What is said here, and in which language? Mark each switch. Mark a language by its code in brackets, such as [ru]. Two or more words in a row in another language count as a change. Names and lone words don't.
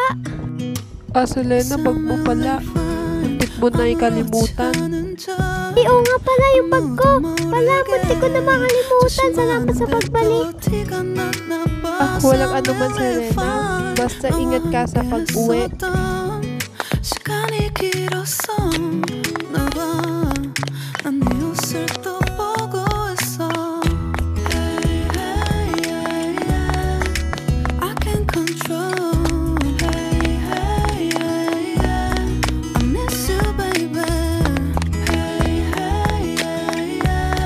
[tl] Selena, bag mo pala. Muntik mo na ikalimutan. Oo nga pala yung bag ko. Muntik ko na makalimutan. Salamat sa pagbalik. Walang anuman, Selena. Basta ingat ka sa pag-uwi. [ko] 시간이 길었어 나봐 난 네 옷을 또 보고 있어 [en] Hey, hey, yeah, yeah. I can't control Hey, hey, yeah, yeah. I miss you, baby Hey, hey, yeah, yeah.